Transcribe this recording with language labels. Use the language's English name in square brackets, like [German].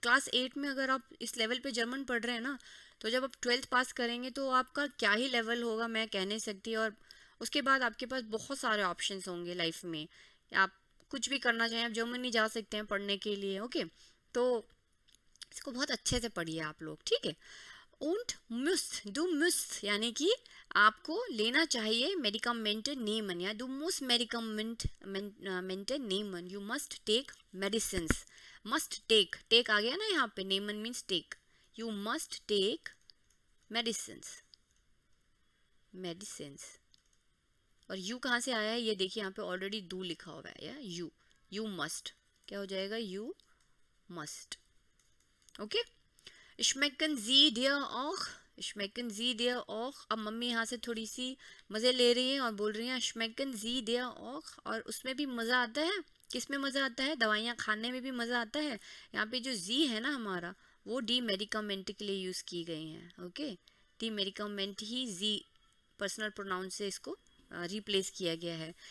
[Hindi] Class 8 में अगर आप इस लेवल पे जर्मन पढ़ रहे हैं ना, तो जब आप 12th पास करेंगे तो आपका क्या ही लेवल होगा मैं कह नहीं सकती। और उसके बाद आपके पास बहुत सारे ऑप्शंस होंगे लाइफ में, आप कुछ भी करना चाहें, आप जर्मनी जा सकते हैं पढ़ने के लिए, ओके। तो इसको बहुत अच्छे से पढ़िए आप लोग, ठीक है। [German] Und müsst, du müsst [Hindi] यानी कि आपको लेना चाहिए [English] मेडिकामेंट नेमन, या [German] du musst मेडिकामेंट नेमन, [English] you must take medicines, must take [Hindi] आ गया ना यहाँ पे, [English] नेमन means take, you must take medicines। [Hindi] और यू कहाँ से आया है ये देखिए, यहाँ पे ऑलरेडी डू लिखा हुआ है, या यू मस्ट, क्या हो जाएगा, you must, okay. [German] schmecken Sie dir auch, schmecken Sie dir auch। [Hindi] अब मम्मी यहाँ से थोड़ी सी मज़े ले रही हैं और बोल रही हैं [German] schmecken Sie dir auch, [Hindi] और उसमें भी मज़ा आता है। किस में मज़ा आता है, दवाइयाँ खाने में भी मज़ा आता है। यहाँ पे जो जी है ना हमारा, वो डी मेडिकामेंट के लिए यूज़ की गई हैं, ओके। डी मेडिकामेंट ही जी पर्सनल प्रोनाउन से इसको रिप्लेस किया गया है।